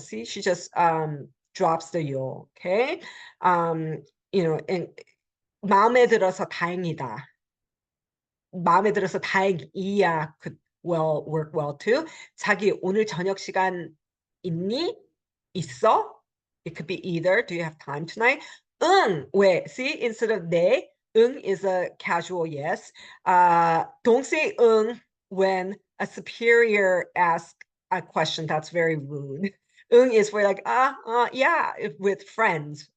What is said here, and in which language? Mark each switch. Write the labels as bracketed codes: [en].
[en] See, she just drops the yo. [ko] Okay, and 마음에 들어서 다행이다. 마음에 들어서 다행이야 [en] could well work well too. [ko] 자기 오늘 저녁 시간 있니? [en] 있어? It could be either. Do you have time tonight? [ko] 응. 왜? [en] See, instead of 네, 응 is a casual yes. Don't say 응 when a superior asks a question. That's very rude. 응 is for like yeah, with friends.